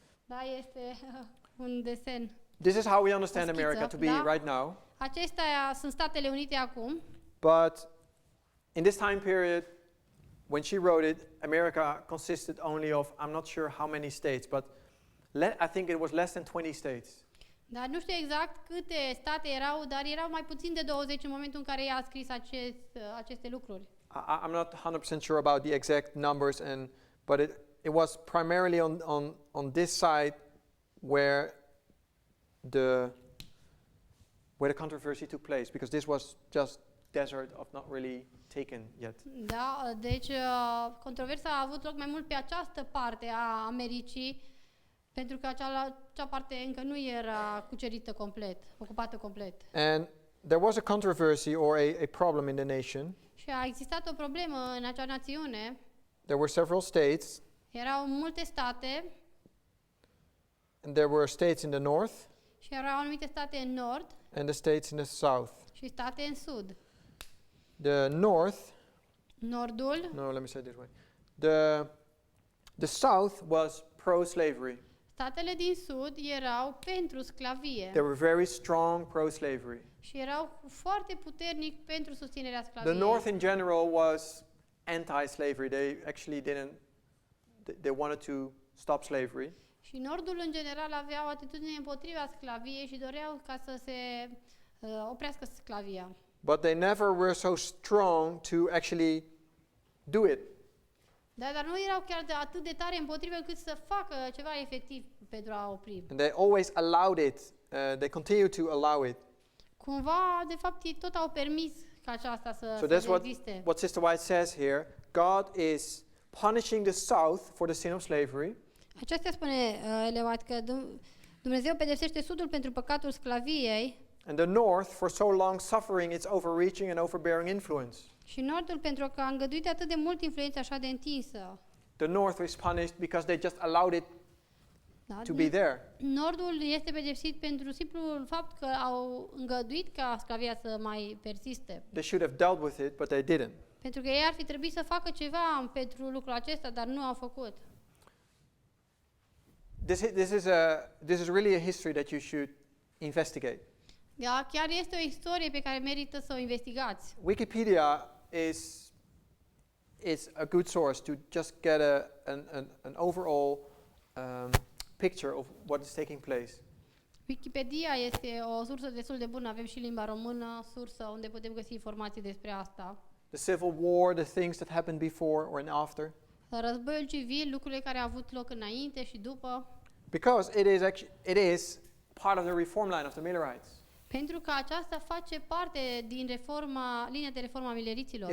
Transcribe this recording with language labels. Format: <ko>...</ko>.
<ro>da, este un desen.</ro> <en>this is how we understand</en> <ro>O schiță,</ro> <en>America to be</en> <ro>da?</ro> <en>right now.</en> <ro>Acestea sunt Statele Unite acum,</ro> <en>But in this time period, when she wrote it, America consisted only of, I'm not sure how many states, but I think it was less than 20 states.</en> <ro>dar nu știu exact câte state erau, dar erau mai puțin de 20 în momentul în care ea a scris aceste lucruri.</ro> <en>I'm not 100% sure about the exact numbers, but it was primarily on this side where where the controversy took place, because this was just desert of not really taken yet.</en> <ro>Da, deci controversa a avut loc mai mult pe această parte a Americii, pentru că acea parte încă nu era cucerită complet, ocupată complet.</ro> <en>And there was a controversy or a problem in the nation.</en> <ro>Și a existat o problemă în acea națiune.</ro> <en>There were several states,</en> <ro>Erau multe state</ro> <en>and there were states in the north</en> <ro>și erau anumite state în nord</ro> <en>and the states in the south.</en> <ro>și state în sud.</ro> <en>The north,</en> <ro>Nordul,</ro> <en>no, let me say it this way. The south was pro-slavery.</en> <ro>statele din sud erau pentru sclavie</ro> <en>They were very strong pro-slavery.</en> <ro>și erau foarte puternic pentru susținerea</ro> <en>The</en> <ro>sclaviei.</ro> <en>north in general was anti-slavery. They actually didn't, they wanted to stop slavery.</en> <ro>Și nordul în general avea o atitudine împotriva sclaviei și doreau ca să se oprească sclavia.</ro> <en>But they never were so strong to actually do it.</en> <ro>Da, dar nu erau chiar atât de tare împotrivă încât să facă ceva efectiv pentru a opri.</ro> <en>And they always allowed it. They continued to allow it.</en> <ro>Cumva, de fapt, ei tot au permis ca aceasta</ro> <en>So</en> <ro>să</ro> <en>that's</en> <ro>existe.</ro> <en>what Sister White says here. God is punishing the south for the sin of slavery.</en> <ro>Aceasta spune Ellen White că Dumnezeu pedepsește sudul pentru păcatul sclaviei</ro> <en>And the north for so long suffering its overreaching and overbearing influence.</en> <ro>și nordul pentru că a îngăduit atât de mult influența așa de întinsă.</ro> <en>The north is punished because they just allowed it</en> <ro>Da?</ro> <en>to be there.</en> <ro>Nordul este pedepsit pentru simplul fapt că au îngăduit ca sclavia să mai persiste.</ro> <en>They should have dealt with it, but they didn't.</en> <ro>Pentru că ei ar fi trebuit să facă ceva pentru lucrul acesta, dar nu au făcut.</ro> <en>This is really a history that you should investigate.</en> <ro>Da, chiar este o istorie pe care merită să o investigați.</ro> <en>Wikipedia is a good source to just get an overall picture of what is taking place.</en> <ro>Wikipedia este o sursă destul de bună, avem și limba română, sursă unde putem găsi informații despre asta.</ro> <en>The Civil War, the things that happened before or after.</en> <ro>Războiul civil, lucrurile care au avut loc înainte și după.</ro> <en>Because it is part of the reform line of the Millerites.</en> <ro>Pentru că aceasta face parte din linia de reformă a mileriților.</ro>